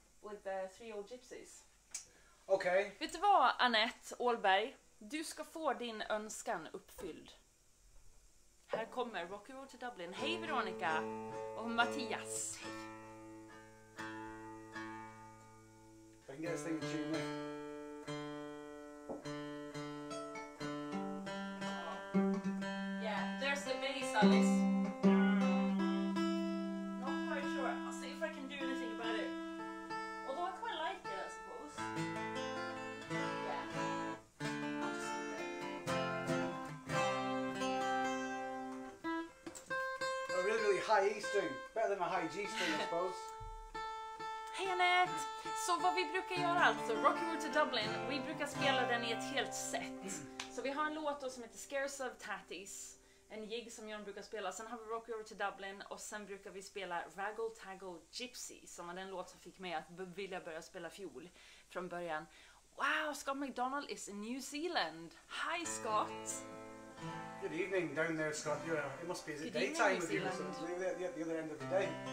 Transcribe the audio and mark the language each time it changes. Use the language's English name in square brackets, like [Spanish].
[English] With 3 old gypsies. Okay. [Swedish] Vet du vad, Annette Ålberg? Du ska få din önskan uppfylld. Här kommer Rock Road to Dublin. Hej Veronica och Mattias. Hej. [English] If I can get this thing to tune me. Yeah, there's the bass, Alice. Not quite sure. I'll see if I can do anything about it. Although I quite like it, I suppose. Yeah. I'll just leave it. A really high E string. Better than a high G string, I suppose. [Swedish] Hej Annette! Så vad vi brukar göra alltså, Rock Road to Dublin, vi brukar spela den i ett helt set. Så vi har en låt då som heter Scarce of Tatties, en jigg som John brukar spela. Sen har vi Rock Road to Dublin och sen brukar vi spela Raggle Taggle Gypsy, som var den låt som fick mig att vilja börja spela fiol från början. [English] Wow, Scott McDonald is in New Zealand. Hi Scott! Good evening down there, Scott. It must be, is it Good evening, daytime New with you? Zealand. So the other end of the day.